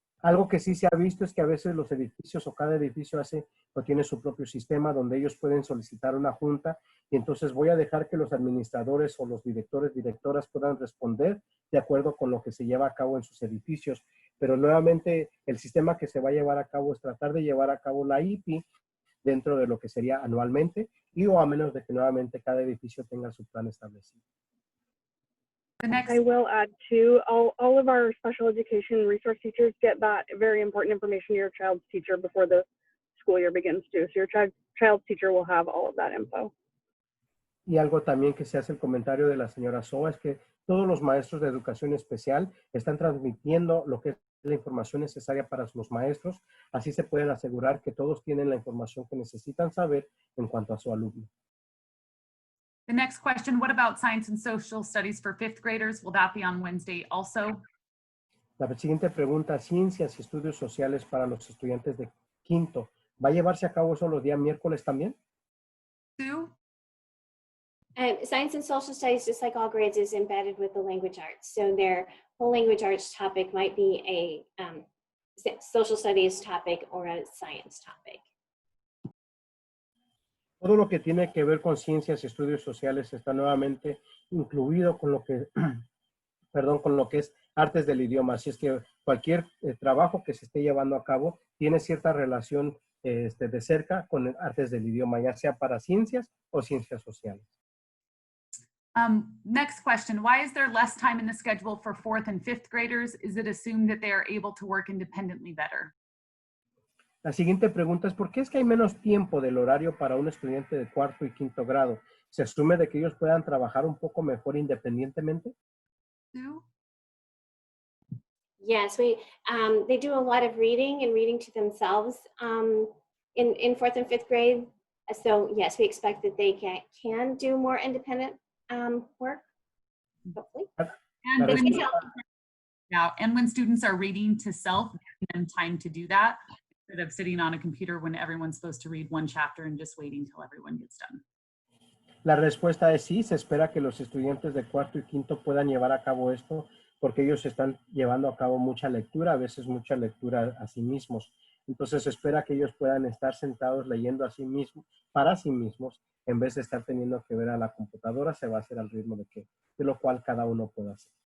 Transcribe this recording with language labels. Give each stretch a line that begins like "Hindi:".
Spanish: Algo que sí se ha visto es que a veces los edificios o cada edificio hace o tiene su propio sistema donde ellos pueden solicitar una junta y entonces voy a dejar que los administradores o los directores, directoras puedan responder de acuerdo con lo que se lleva a cabo en sus edificios. Pero nuevamente el sistema que se va a llevar a cabo es tratar de llevar a cabo la IP dentro de lo que sería anualmente y o a menos de que nuevamente cada edificio tenga su plan establecido.
English: The next, I will add too, all of our special education resource teachers get that very important information to your child's teacher before the school year begins too. So your child's teacher will have all of that info.
Spanish: Y algo también que se hace el comentario de la señora Soa es que todos los maestros de educación especial están transmitiendo lo que es la información necesaria para los maestros. Así se pueden asegurar que todos tienen la información que necesitan saber en cuanto a su alumno.
English: the next question, what about science and social studies for fifth graders? Will that be on Wednesday also?
Spanish: La siguiente pregunta, ciencias y estudios sociales para los estudiantes de quinto. ¿Va a llevarse a cabo eso los días miércoles también?
English: Sue? Science and social studies, just like all grades, is embedded with the language arts. So their whole language arts topic might be a social studies topic or a science topic.
Spanish: Todo lo que tiene que ver con ciencias y estudios sociales está nuevamente incluido con lo que, perdón, con lo que es artes del idioma. Así es que cualquier trabajo que se esté llevando a cabo tiene cierta relación de cerca con artes del idioma, ya sea para ciencias o ciencias sociales.
English: Next question, why is there less time in the schedule for fourth and fifth graders? Is it assumed that they are able to work independently better?
Spanish: La siguiente pregunta es, ¿por qué es que hay menos tiempo del horario para un estudiante de cuarto y quinto grado? ¿Se asume de que ellos puedan trabajar un poco mejor independientemente?
English: Sue? Yes, they do a lot of reading and reading to themselves in fourth and fifth grade. So yes, we expect that they can do more independent work, hopefully. And
Spanish: La
English: when,
Spanish: respuesta-
English: yeah, and when students are reading to self, giving them time to do that instead of sitting on a computer when everyone's supposed to read one chapter and just waiting till everyone gets done.
Spanish: La respuesta es sí, se espera que los estudiantes de cuarto y quinto puedan llevar a cabo esto porque ellos están llevando a cabo mucha lectura, a veces mucha lectura a sí mismos. Entonces se espera que ellos puedan estar sentados leyendo a sí mismos, para sí mismos, en vez de estar teniendo que ver a la computadora, se va a hacer al ritmo de lo cual cada uno pueda hacer.